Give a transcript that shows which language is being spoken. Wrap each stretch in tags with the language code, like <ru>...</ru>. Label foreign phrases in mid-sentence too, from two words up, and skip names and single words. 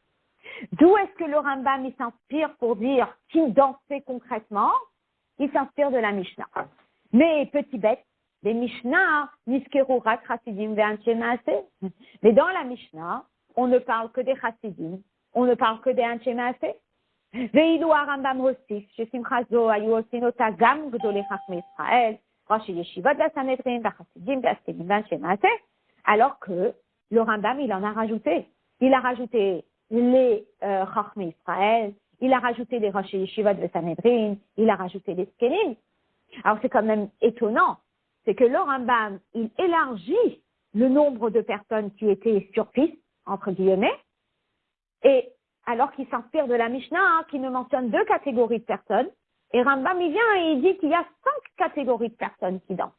<fr>D'où est-ce que le Rambam il s'inspire pour dire qui dansait concrètement? Il s'inspire de la Mishnah. Mais petit bête, les Mishnah,</fr> <he>נזכרו רק חסידים ואנשי מעשה.</he> <fr>Mais dans la Mishnah, on ne parle que des Chassidim, on ne parle que des</fr> <he>אנשי מעשה. ואילו הרמב"ם הוסיף ששמחה זו היו עושים אותה גם גדולי חכמי ישראל, ראשי ישיבות והסנהדרין והחסידים והזקנים ואנשי מעשה,</he> <fr>alors que le Rambam il en a rajouté. Il a rajouté les</fr> <he>חכמי ישראל,</he> <fr>il a rajouté les</fr> <he>ראש ישיבות</he> <fr>de Sanhedrin, il a rajouté les Skenim. Alors c'est quand même étonnant, c'est que le Rambam, il élargit le nombre de personnes qui étaient sur piste, entre guillemets, et alors qu'il s'inspire de la Mishnah, qui ne mentionne 2 catégories de personnes, et Rambam il vient et il dit qu'il y a 5 catégories de personnes qui dansent.</fr>